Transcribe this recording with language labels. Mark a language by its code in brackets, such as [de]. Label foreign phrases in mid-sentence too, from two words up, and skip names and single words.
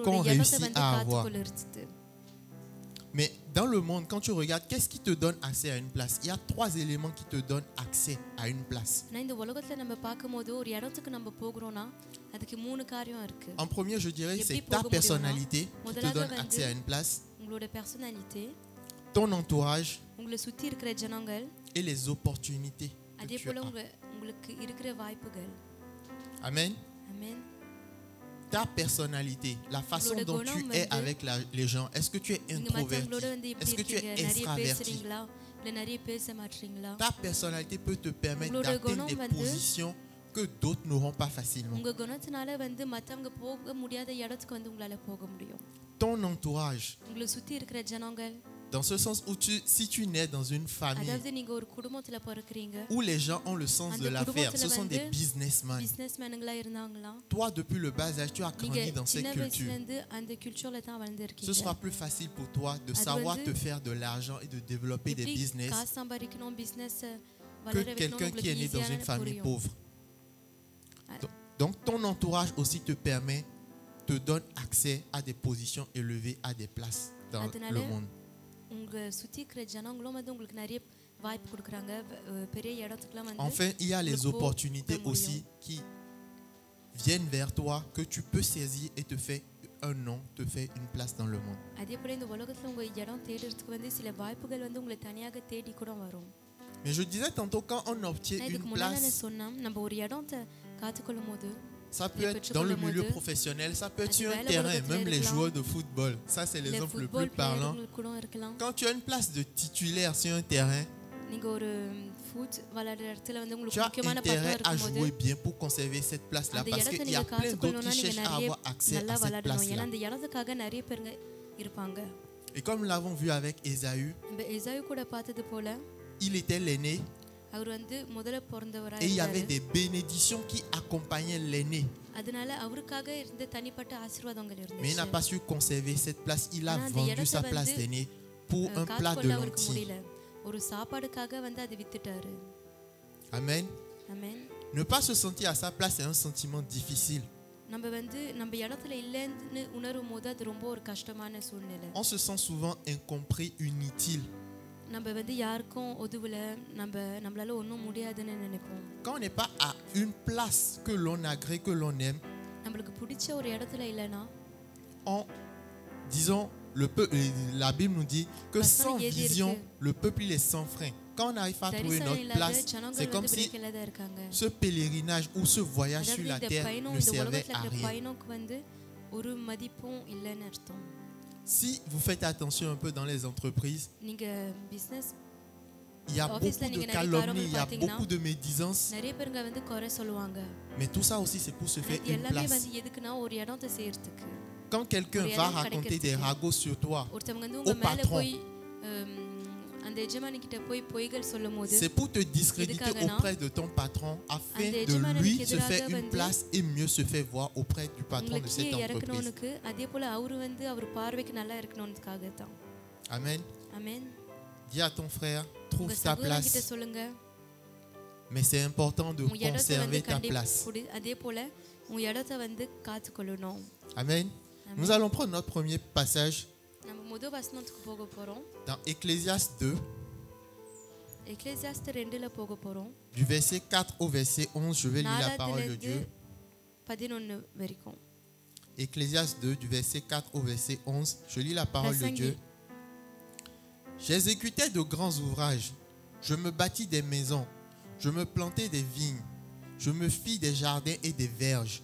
[fr] qu'on [ta] ஒரு இடத்தை [fr] réussit [ta] வந்து [fr] à avoir. [ta] காத்துக்கொள்ளுறது. [fr] Mais dans le monde, quand tu regardes, qu'est-ce qui te donne accès à une place? Il y a 3 éléments qui te donnent accès à une place. [ta] ஆனா இந்த உலகத்துல நம்ம பார்க்கும்போது ஒரு இடத்துக்கு நம்ம போகிறோம்னா அதுக்கு 3 காரியம் இருக்கு. [fr] En premier, je dirais, Et c'est puis, ta pour personnalité qui te [ta] முதலாவது [fr] donne [ta] வந்து [fr] accès à une place, [ta] உங்களோட பர்சனாலிட்டி, [fr] ton entourage [ta] உங்களை சுத்தி இருக்கிற ஜனங்கள், [fr] et les opportunités que [ta] அதே [fr] tu [ta] போல [fr] as. [ta] உங்களுக்கு இருக்கிற வாய்ப்புகள். [fr] Amen. [ta] ஆமென். [fr] Ta personnalité, la façon [ta] உங்களோட [fr] dont tu [ta] குணம் [fr] es [ta] வந்து [fr] avec les gens. Est-ce que tu es [ta] நீங்க மற்றவங்களோட [fr] introverti? [ta] வந்து எப்படி [fr] Est-ce que tu es [ta] இருக்கீங்க? நிறைய [fr] extraverti? [ta] பேசுறீங்களா இல்ல நிறைய பேச மாட்டீங்களா? [fr] Ta personnalité peut te permettre [ta] உங்களோட [fr] d'atteindre [ta] குணம் [fr] des [ta] வந்து [fr] positions que d'autres n'auront pas facilement. [ta] உங்க குணத்தினால வந்து மத்தவங்க போக முடியாத இடத்துக்கு வந்து உங்களால போக முடியும். [fr] Ton entourage, [ta] உங்களை சுத்தி இருக்கிற ஜனங்கள், [fr] dans ce sens où si tu nais dans une famille [ta] அதாவது நீங்க ஒரு குடும்பத்துல பிறக்குறீங்க, [fr] où les gens ont le sens de l'affaire, ce sont des businessmen. [ta] பிசினஸ்மேனுங்களா இருந்தாங்களா, [fr] Toi, depuis le bas âge, tu as [ta] நீங்க [fr] grandi dans cette [ta] சின்ன வயசுல [fr] culture. [ta] இருந்து அந்த கல்ச்சர்ல தான் [fr] Ce [ta] வளர்ந்திருக்கீங்க. [fr] sera plus facile pour toi de [ta] அது [fr] savoir [ta] வந்து [fr] te faire de l'argent et de développer des [ta] எப்படி [fr] business [ta] காசு சம்பாதிக்கணும், பிசினஸ் [fr] que [ta] வளர வைக்கணும் [fr] quelqu'un qui est né dans une [ta] உங்களுக்கு [fr] famille [ta] புரியும். [fr] pauvre. Donc ton entourage aussi te permet, te donne accès à des positions élevées, à des places dans [ta] அதனால [fr] le monde. [ta] உங்க சுத்தி இருக்கிற ஜனங்களும் வந்து உங்களுக்கு நிறைய வாய்ப்பு கொடுக்குறாங்க. பெரிய இடத்துக்குலாம் வந்து [fr] Enfin, il y a les [ta] உங்களுக்கு [fr] opportunités [ta] போக [fr] aussi [ta] முடியும். [fr] qui viennent vers toi, que tu peux saisir et te faire un nom, te faire une place dans le monde. [ta] அதே போல இந்த உலகத்துல உங்க இடம் தேடுறதுக்கு வந்து சில வாய்ப்புகள் வந்து உங்களை தனியாக தேடி கூட வரும். [fr] Mais je disais tantôt, quand on obtient [ta] நான் [fr] une [ta] இதுக்கு முன்னாடி [fr] place, [ta] சொன்னேன், நம்ம ஒரு இடத்தை காத்துக்கொள்ளும் போது [fr] ça peut être dans le milieu professionnel, ça peut être sur un terrain, même les joueurs de football. Ça, c'est l'exemple le plus parlant. [ta] கூட இருக்கலாம். [fr] Quand tu as une place de titulaire sur un terrain, [ta] நீங்க ஒரு ஃபுட் விளையாடுற இடத்துல வந்து [fr] tu [ta] உங்களுக்கு [fr] as [ta] முக்கியமான [fr] intérêt [ta] பட்டம் [fr] à [ta] இருக்கும்போது [fr] jouer bien pour conserver cette place-là. [ta] அந்த [fr] Parce [ta] இடத்தை [fr] qu'il y a [ta] நீங்க [fr] plein d'autres [ta] காத்துக்கொள்ளணும்னா [fr] qui [ta] நீங்க [fr] cherchent à [ta] நிறைய [fr] avoir accès [ta] நல்லா [fr] à cette [ta] விளையாடணும். ஏன்னா [fr] place-là. [ta] அந்த இடத்துக்காக நிறைய பேருங்க இருப்பாங்க. [fr] Et comme nous l'avons vu avec Ésaü, [ta] நம்ம எசாயு கூட பார்த்தது போல [fr] il était l'aîné [ta] அவர் வந்து முதல்ல பிறந்தவரா [fr] et il y avait [ta] இருந்தாரு. [fr] des bénédictions qui accompagnaient l'aîné. [ta] அதனால அவருக்காக இருந்த தனிப்பட்ட ஆசீர்வாதங்கள் [fr] Mais il n'a [ta] இருந்துச்சு. [fr] pas su conserver cette place. Il a [ta] ஆனா அந்த [fr] vendu [ta] இடத்தை [fr] sa place [ta] வந்து, [fr] d'aîné pour un plat de [ta] காத்துக்கொள்ள அவருக்கு [fr] lentilles. [ta] முடியல. ஒரு சாப்பாடுக்காக வந்து அதை வித்துட்டாரு. [fr] Amen. [ta] ஆமென். [fr] Ne pas se sentir à sa place, c'est un sentiment difficile. [ta] நம்ம வந்து நம்ம இடத்துல இல்லைன்னு உணரும் போது அது ரொம்ப ஒரு கஷ்டமான சூழ்நிலை. [fr] On se sent souvent incompris, inutile. [ta] நம்ம வந்து யாருக்கும் உதவல, நம்மளால ஒன்றும் முடியாதுன்னு நினைப்போம். [fr] Quand on n'est pas à une place que l'on agrée, que l'on aime, [ta] நம்மளுக்கு பிடிச்ச ஒரு இடத்துல இல்லைன்னா [fr] on, disons, la Bible nous dit que sans Pastor, vision, le peuple il est sans frein. Quand on n'arrive pas à trouver [ta] தரிசனம் [fr] notre [ta] இல்லாத [fr] place, c'est [ta] ஜனங்கள் [fr] comme [ta] வந்து [fr] si [ta] பிரேக்கில் தான் இருக்காங்க. [fr] ce pèlerinage ou ce voyage sur [ta] அதாவது [fr] la [ta] இந்த [fr] terre [ta] பயணம், [fr] ne [ta] இந்த [fr] servait [ta] உலகத்துல [fr] à [ta] இருக்கிற [fr] rien. [ta] பயணம்க்கு வந்து ஒரு மதிப்பும் இல்லைன்னு அர்த்தம். [fr] Si vous faites attention un peu dans les entreprises, [ta] நீங்க பிசினஸ் [fr] il y a [ta] Office [fr] beaucoup [ta] là, [fr] de [ta] நீங்க நிறைய [fr] calomnies, [ta] காரியங்கள் [fr] il y a [ta] பார்த்தீங்கன்னா, [fr] beaucoup de médisances, [ta] நிறைய பேருங்க வந்து குறை சொல்லுவாங்க. [fr] mais tout ça aussi c'est pour se faire [ta] இது [fr] une [ta] எல்லாமே [fr] place. [ta] வந்து எதுக்குன்னா ஒரு இடத்தை செய்யறதுக்கு. [fr] Quand quelqu'un [ta] ஒரு [fr] va [ta] இடம் [fr] raconter des [ta] கிடைக்கிறதுக்கு. [fr] ragots sur toi, [ta] ஒருத்தவங்க வந்து [fr] au [ta] உங்க மேல [fr] patron, [ta] போய் அந்த எஜமானி கிட்ட போய் பொய்கள் சொல்லும்போது [fr] c'est pour te discréditer [ta] எதுக்காகனா, [fr] auprès de ton patron afin [ta] அந்த [fr] de [ta] எஜமானனுக்கு [fr] lui se [ta] எதிராக [fr] faire une [ta] வந்து [fr] place et mieux se faire voir auprès du patron [ta] உங்களை [fr] de [ta] கீழே [fr] cette entreprise. [ta] இறக்கணும்னுக்கு, அதே போல அவரு வந்து அவர் பார்வைக்கு நல்லா இருக்கணும்னுக்காக தான். [fr] Amen. [ta] ஆமென். [fr] Dis à ton frère, [ta] உங்க [fr] trouve ta [ta] சகோதரன் கிட்ட [fr] place. [ta] சொல்லுங்க, [fr] Mais c'est important de [ta] உங்க இடத்தை வந்து [fr] conserver ta place. [ta] அதே போல உங்க இடத்தை வந்து காத்துக்கொள்ளணும். [fr] Amen. Nous allons prendre notre premier passage [ta] நம்ம முதல் வசனத்துக்கு போக போறோம். [fr] dans Ecclésiaste 2, [ta] எக்லேசியாஸ்தர் 2ல போக போறோம். [fr] du verset 4 au verset 11. Je vais lire la parole de Dieu. [ta] 11 வரைக்கும். [fr] Ecclésiaste 2, du verset 4 au verset 11. Je lis la parole de [ta] பிரசங்கி [fr] Dieu. J'exécutais de grands ouvrages. Je me bâtis des maisons. Je me plantai des vignes. Je me fis des jardins et des verges.